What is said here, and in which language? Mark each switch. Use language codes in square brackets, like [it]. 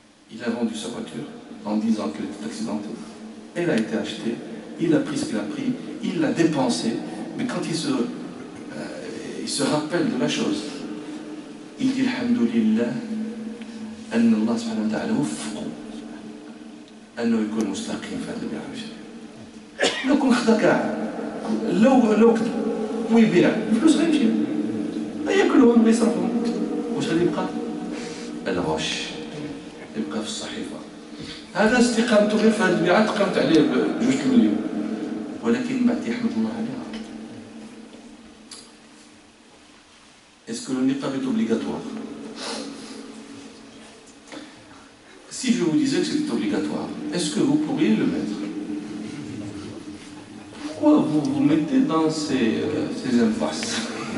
[fr] Il a vendu sa voiture en disant qu'elle était accidentée. Elle a été achetée, il a pris ce qu'il a pris, il l'a dépensé, mais quand il se rappelle de la chose, il dit Alhamdulillah, [ar] أن الله سبحانه وتعالى وفقه أنه يكون مستقيم في هذا البيع والشراء. لو كان خدا كاع لو ويبيع الفلوس غيمشي ياكلهم ويصرفهم. واش غادي يبقى؟ الغش يبقى في الصحيفة. هذا استقامته غير في هذه البيعة تقامت عليه ب2 مليون، ولكن بعد يحمد الله عليها. [fr] Est-ce que le niqab est obligatoire? Si je vous disais que c'est obligatoire, est-ce que vous pourriez le mettre? Pourquoi vous vous mettez dans ces impasses?